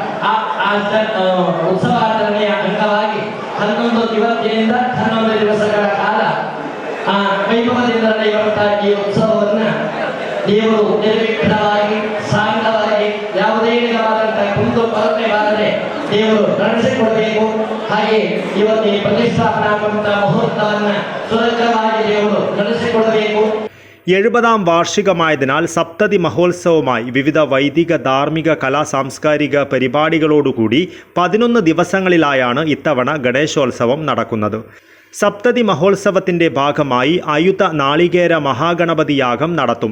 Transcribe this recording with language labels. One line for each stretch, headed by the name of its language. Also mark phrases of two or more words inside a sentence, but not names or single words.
Kannada: ಉತ್ಸವಾಚರಣೆಯ ಅಂಗವಾಗಿ 11 ದಿನದಿಂದ 11 ದಿವಸಗಳ ಕಾಲ ವೈಭವದಿಂದ ನಡೆಯುವಂತಹ ಈ ಉತ್ಸವವನ್ನು ದೇವರು ನಿರ್ವಿಘ್ನವಾಗಿ ಸಾಂಗವಾಗಿ ಯಾವುದೇ ವಿಧವಾದಂತಹ ಕುಂದು ಕೊರತೆ ಬಾರದೆ ದೇವರು ನಡೆಸಿಕೊಡಬೇಕು. ಹಾಗೆ ಇವತ್ತು ಈ ಪ್ರತಿಷ್ಠಾಪನಾಗುವಂತಹ ಮುಹೂರ್ತವನ್ನು ಸುರಕ್ಷವಾಗಿ ದೇವರು ನಡೆಸಿಕೊಡಬೇಕು.
Malayalam: 70-ാം വാർഷികമായതിനാൽ സപ്തതി മഹോത്സവമായി വിവിധ വൈദിക, ധാർമ്മിക, സാംസ്കാരിക പരിപാടികളോടുകൂടി 11 ദിവസങ്ങളിലായാണ് ഇത്തവണ ഗണേശോത്സവം നടക്കുന്നത്. സപ്തതി മഹോത്സവത്തിൻ്റെ ഭാഗമായി അയുത നാളികേര മഹാഗണപതി യാഗം നടത്തും.